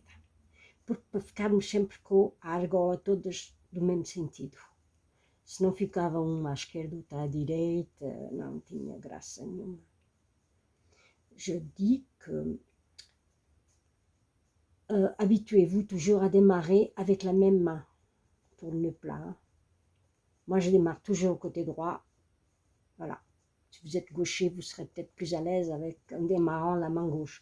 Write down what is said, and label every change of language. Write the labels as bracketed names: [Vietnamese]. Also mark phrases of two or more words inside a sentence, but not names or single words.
[Portuguese] Porque para ficarmos sempre com a argola todas do mesmo sentido. Se não ficava uma à esquerda, outra à direita, não tinha graça nenhuma. [French] Je dis que habituez-vous toujours à démarrer avec la même main pour le nœud plat. Hein. Moi, je démarre toujours au côté droit. Voilà. Si vous êtes gaucher, vous serez peut-être plus à l'aise avec en démarrant la main gauche.